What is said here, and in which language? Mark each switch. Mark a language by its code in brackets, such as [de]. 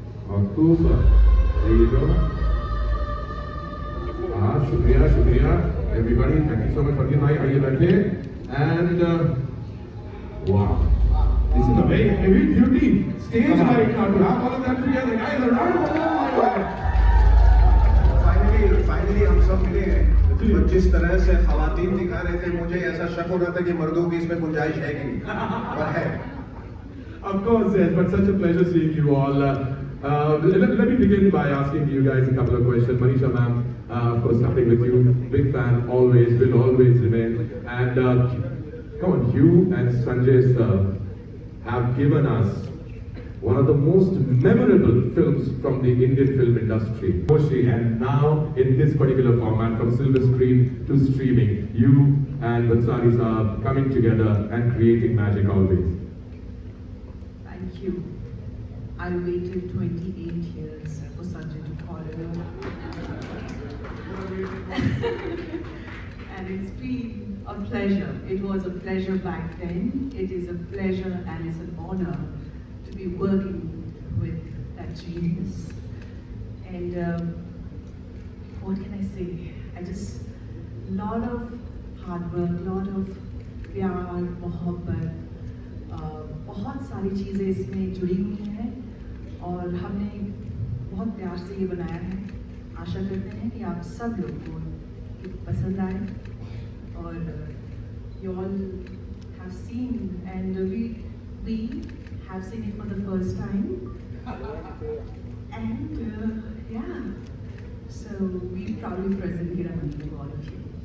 [en] October, there you go. [hi] शुक्रिया शुक्रिया। [en] everybody. Thank you so much for the night. Are you ready? And wow, this is a very heavy duty stage right now. To have all of that together, guys, a round of applause. [hi] Finally हम सब मिले हैं। और जिस तरह से खवातीन दिखा रहे थे, मुझे ऐसा शक हो रहा था कि मर्दों की इसमें गुंजाइश है कि नहीं, और है। [en] Of course, yes, but such a pleasure seeing you all. Let me begin by asking you guys a couple of questions. Manisha ma'am, of course, starting with you, big fan, always, will always remain. And come on, you and Sanjay sir have given us one of the most memorable films from the Indian film industry. And now, in this particular format, from silver screen to streaming, you and Bansari sir coming together and creating magic always. Thank you. I waited 28 years for Sanjay to call it out. And it's been a pleasure. It was a pleasure back then. It is a pleasure and it's an honor to be working with that genius. And what can I say? I just, lot of [hi] hard work, lot of प्यार, मोहब्बत, बहुत सारी चीज़ें इसमें जुड़ी हुई हैं और हमने बहुत प्यार से ये बनाया है। आशा करते हैं कि आप सब लोग को ये पसंद आए और [en] you all have seen and we have seen it for the first time and yeah, so we proudly present Heeramandi to all of you.